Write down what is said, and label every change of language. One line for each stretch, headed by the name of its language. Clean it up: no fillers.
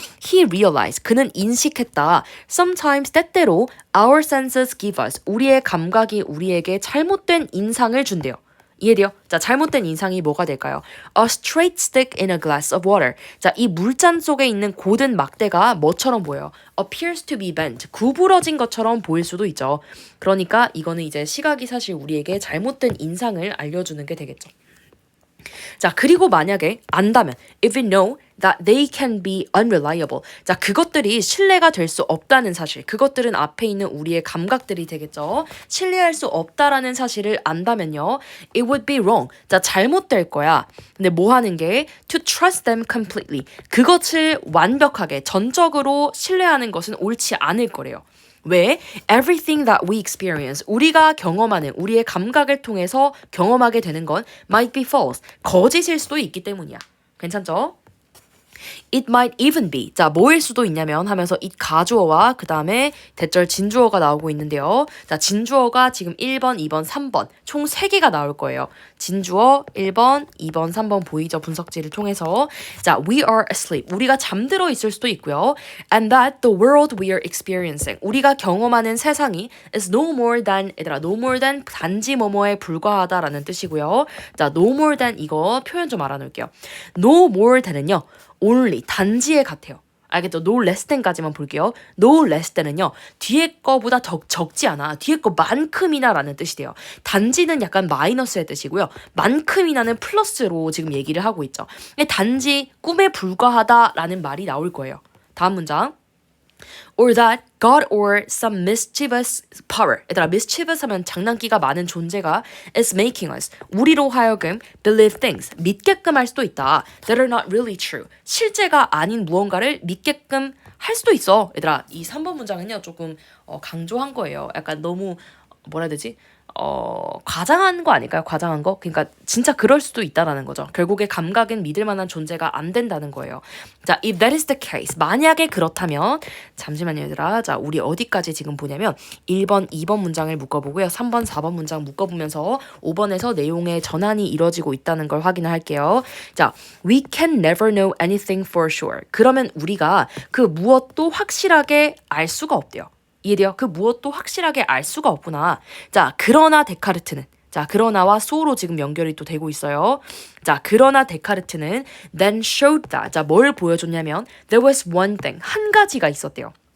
English: He realized,
Korean: 그는 인식했다.
English: Sometimes,
Korean: 때때로
English: our senses give us,
Korean: 우리의 감각이 우리에게 잘못된 인상을 준대요. 이해돼요? 자, 잘못된 인상이 뭐가 될까요?
English: A straight stick in a glass of water.
Korean: 자, 이 물잔 속에 있는 고든 막대가 뭐처럼 보여요?
English: Appears to be bent.
Korean: 구부러진 것처럼 보일 수도 있죠. 그러니까 이거는 이제 시각이 사실 우리에게 잘못된 인상을 알려주는 게 되겠죠. 자, 그리고 만약에 안다면
English: if we know that they can be unreliable.
Korean: 자, 그것들이 신뢰가 될 수 없다는 사실. 그것들은 앞에 있는 우리의 감각들이 되겠죠. 신뢰할 수 없다라는 사실을 안다면요.
English: It would be wrong.
Korean: 자, 잘못될 거야. 근데 뭐 하는 게
English: to trust them completely.
Korean: 그것을 완벽하게 전적으로 신뢰하는 것은 옳지 않을 거래요. 왜?
English: Everything that we experience,
Korean: 우리가 경험하는, 우리의 감각을 통해서 경험하게 되는 건
English: might be false,
Korean: 거짓일 수도 있기 때문이야. 괜찮죠?
English: It might even be.
Korean: 자, 뭐일 수도 있냐면 하면서 it 가주어와 그 다음에 대절 진주어가 나오고 있는데요. 자, 진주어가 지금 1번, 2번, 3번 총 3개가 나올 거예요. 진주어 1번, 2번, 3번 보이죠? 분석지를 통해서.
English: 자, we are asleep.
Korean: 우리가 잠들어 있을 수도 있고요.
English: And that the world we are experiencing.
Korean: 우리가 경험하는 세상이
English: is no more than,
Korean: 얘들아, no more than 단지 뭐뭐에 불과하다라는 뜻이고요. 자, no more than 이거 표현 좀 알아놓을게요. no more than은요. only, 단지에 같아요. 알겠죠? no less than까지만 볼게요. no less than은요. 뒤에 거보다 적지 않아. 뒤에 거만큼이나 라는 뜻이 돼요. 단지는 약간 마이너스의 뜻이고요. 만큼이나는 플러스로 지금 얘기를 하고 있죠. 단지 꿈에 불과하다라는 말이 나올 거예요. 다음 문장.
English: or that God or some mischievous power.
Korean: 얘들아, mischievous 하면 장난기가 많은 존재가
English: is making us,
Korean: 우리로 하여금
English: believe things,
Korean: 믿게끔 할 수도 있다.
English: that are not really true.
Korean: 실제가 아닌 무언가를 믿게끔 할 수도 있어. 얘들아, 이 3번 문장은요, 조금 강조한 거예요. 약간 너무 뭐라 해야 되지? 과장한 거 아닐까요? 과장한 거? 그러니까 진짜 그럴 수도 있다라는 거죠. 결국에 감각은 믿을 만한 존재가 안 된다는 거예요. 자,
English: if that is the case,
Korean: 만약에 그렇다면, 잠시만요, 얘들아. 자, 우리 어디까지 지금 보냐면 1번, 2번 문장을 묶어보고요. 3번, 4번 문장 묶어보면서 5번에서 내용의 전환이 이뤄지고 있다는 걸 확인을 할게요.
English: 자, we can never know anything for sure.
Korean: 그러면 우리가 그 무엇도 확실하게 알 수가 없대요. 이해돼요? 그 무엇도 확실하게 알 수가 없구나. 자, 그러나 데카르트는, 자, 그러나와 so로 지금 연결이 또 되고 있어요. 자, 그러나 데카르트는
English: then showed that,
Korean: 자, 뭘 보여줬냐면
English: there was one thing,
Korean: 한 가지가 있었대요.